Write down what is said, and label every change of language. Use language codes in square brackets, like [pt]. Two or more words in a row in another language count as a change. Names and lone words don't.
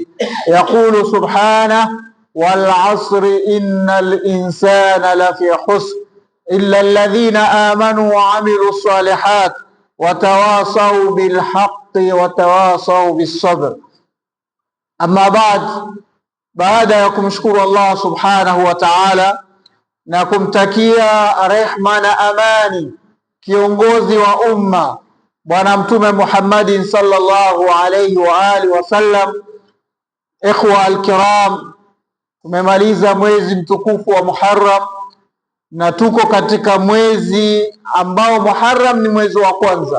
[ar] يقول سبحانه: والعصر إن الإنسان لفي خسر إلا الذين آمنوا وعملوا الصالحات وتواصوا بالحق وتواصوا بالصبر. أما بعد، [sw] baada ya kumshukuru Allah [ar] سبحانه وتعالى [sw] na kumtakia rehma na amani kiongozi wa umma Bwana Mtume Muhammadin [ar] صلى الله عليه وعلى آله وسلم, اخوة الكرام, [sw] tumemaliza mwezi mtukufu wa Muharram na tuko katika mwezi ambao Muharram ni mwezi wa kwanza.